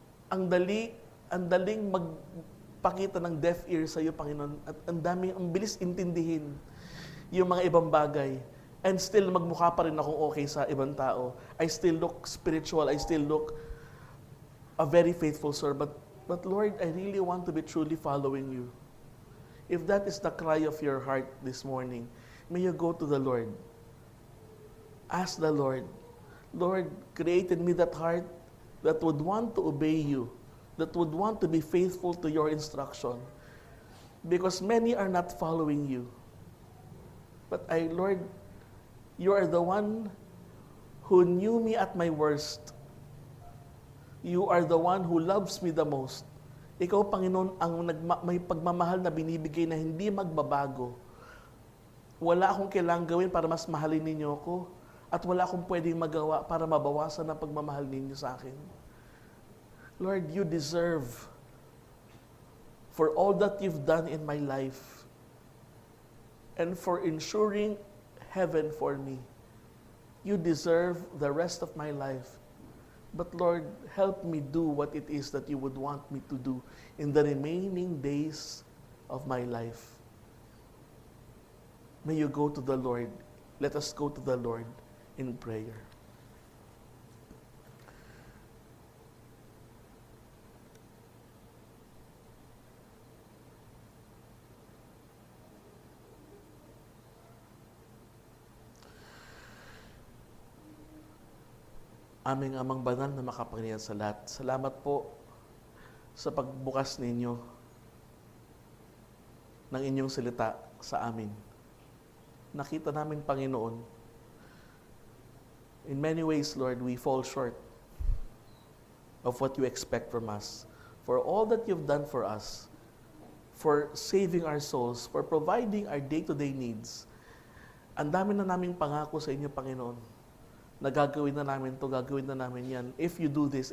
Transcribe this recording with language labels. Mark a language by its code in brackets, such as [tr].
[tl] Ang daling magpakita ng [en] deaf ear [tl] sa iyo, Panginoon, at ang bilis intindihin yung mga ibang bagay. And still, magmukha pa rin akong okay sa ibang tao. [en] I still look spiritual. I still look a very faithful servant. But Lord, I really want to be truly following you. If that is the cry of your heart this morning, may you go to the Lord. Ask the Lord, Lord, create in me that heart that would want to obey you, that would want to be faithful to your instruction. Because many are not following you. But Lord, you are the one who knew me at my worst. You are the one who loves me the most. [tl] Ikaw, Panginoon, ang may pagmamahal na binibigay na hindi magbabago. Wala akong kailangang gawin para mas mahalin ninyo ako. At wala akong pwedeng magawa para mabawasan ang pagmamahal ninyo sa akin. [en] Lord, you deserve for all that you've done in my life and for ensuring heaven for me. You deserve the rest of my life. But Lord, help me do what it is that you would want me to do in the remaining days of my life. May you go to the Lord. Let us go to the Lord in prayer. [tl] Aming Amang Banal na makapangyarihan sa lahat, salamat po sa pagbukas ninyo ng inyong salita sa amin. Nakita namin, Panginoon, [en] in many ways, Lord, we fall short of what you expect from us. For all that you've done for us, for saving our souls, for providing our day-to-day needs, [tl] ang dami na naming pangako sa inyo, Panginoon, na gagawin na namin to, gagawin na namin yan, [en] if you do this.